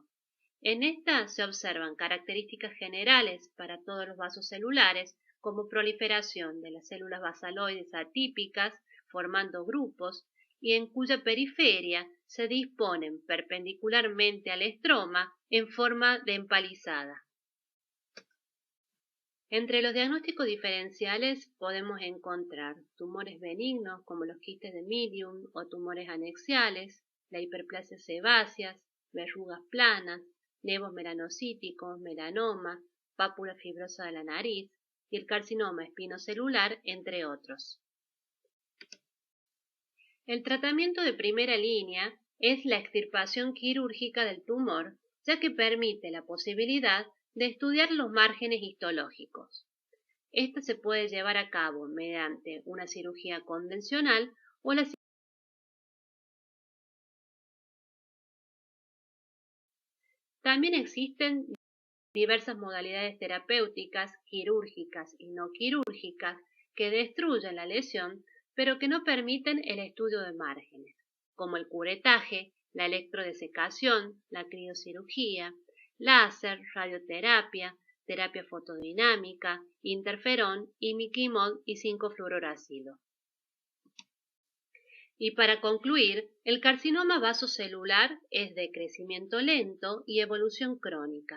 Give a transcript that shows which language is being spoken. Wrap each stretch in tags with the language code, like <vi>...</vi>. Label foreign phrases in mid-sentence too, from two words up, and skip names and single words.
<es>En esta se observan características generales para todos los vasos celulares, como proliferación de las células basaloides atípicas, formando grupos, y en cuya periferia se disponen perpendicularmente al estroma en forma de empalizada. Entre los diagnósticos diferenciales podemos encontrar tumores benignos como los quistes de Medium o tumores anexiales, la hiperplasia sebáceas, verrugas planas, nevos melanocíticos, melanoma, pápula fibrosa de la nariz y el carcinoma espinocelular, entre otros. El tratamiento de primera línea es la extirpación quirúrgica del tumor, ya que permite la posibilidad de estudiar los márgenes histológicos. Esta se puede llevar a cabo mediante una cirugía convencional o la También existen diversas modalidades terapéuticas, quirúrgicas y no quirúrgicas, que destruyen la lesión, pero que no permiten el estudio de márgenes, como el curetaje, la electrodesecación, la criocirugía, láser, radioterapia, terapia fotodinámica, interferón, imiquimod y 5-fluorouracilo. Y para concluir, el carcinoma vasocelular es de crecimiento lento y evolución crónica.</es>